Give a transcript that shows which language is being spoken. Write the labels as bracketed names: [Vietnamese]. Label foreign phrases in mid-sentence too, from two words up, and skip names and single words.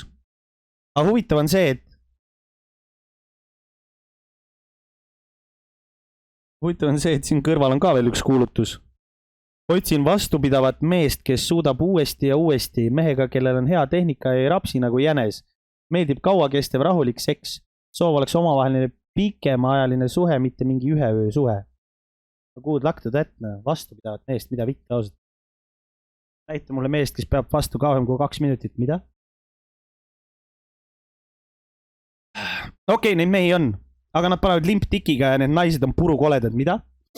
[Estonian] Aga huvitav on see, et siin kõrval on ka veel üks kuulutus. Otsin vastupidavat meest, kes suudab uuesti ja uuesti mehega, kellel on hea tehnika ja ei rapsi nagu jänes. Meeldib kauakestev rahulik seks. Soov oleks omavaheline pikemaajaline suhe, mitte mingi ühe öö suhe. [English] Good luck to that, [Estonian] vastupidavat meest, mida vitte ausalt. Näita mulle meest, kes peab vastu kauem kui 2 minutit, mida? Okei, neid mehi on, aga nad panevad limptikiga ja need naised on purukoledad, mida?